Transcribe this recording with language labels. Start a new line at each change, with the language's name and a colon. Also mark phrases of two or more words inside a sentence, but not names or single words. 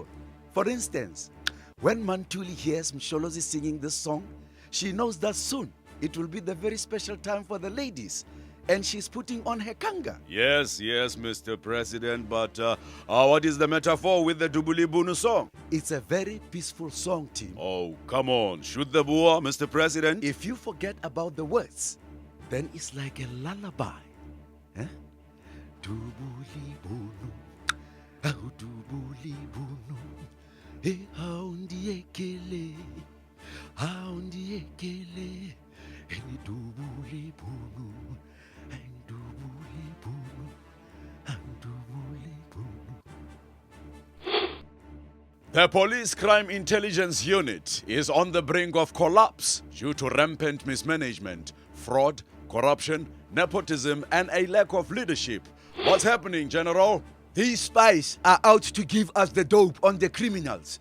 English: For instance, when Mantuli hears Msholozi singing this song, she knows that soon it will be the very special time for the ladies, and she's putting on her kanga. Yes, Mr. President, but what is the metaphor with the Dubuli Bunu song? It's a very peaceful song, Tim. Oh, come on, shoot the Boer, Mr. President. If you forget about the words, then it's like a lullaby.
Zulu: Dubuli Bunu, oh Dubuli Bunu. Hey, haundiekele, haundiekele, and dubuli bunu, and dubuli bunu, and dubuli bunu.
English: The Police Crime Intelligence Unit is on the brink of collapse due to rampant mismanagement, fraud, corruption, nepotism, and a lack of leadership. What's happening, General? These spies are out to give us the dope on the criminals.